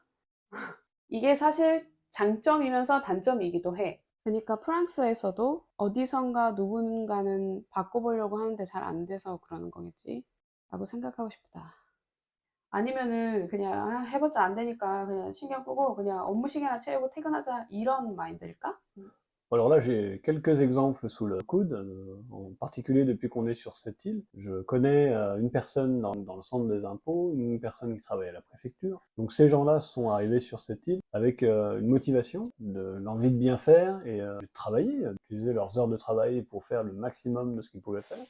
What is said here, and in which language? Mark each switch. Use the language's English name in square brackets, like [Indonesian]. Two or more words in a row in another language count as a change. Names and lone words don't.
[Korean] 이게 사실 장점이면서 단점이기도 해. 그러니까 프랑스에서도 어디선가 누군가는 바꿔보려고 하는데 잘 안 돼서 그러는 거겠지? 라고 생각하고 싶다. 아니면은 그냥 해봤자 안 되니까 그냥 신경 끄고 그냥 업무 시간이나 채우고 퇴근하자 이런 마인드일까? [French] Alors là, j'ai quelques exemples sous le coude, en particulier depuis qu'on est sur cette île. Je connais une personne dans le centre des impôts, une personne qui travaille à la préfecture. Donc ces gens-là sont arrivés sur cette île avec une motivation, l'envie de bien faire et de travailler, d'utiliser leurs heures de travail pour faire le maximum de ce qu'ils pouvaient faire.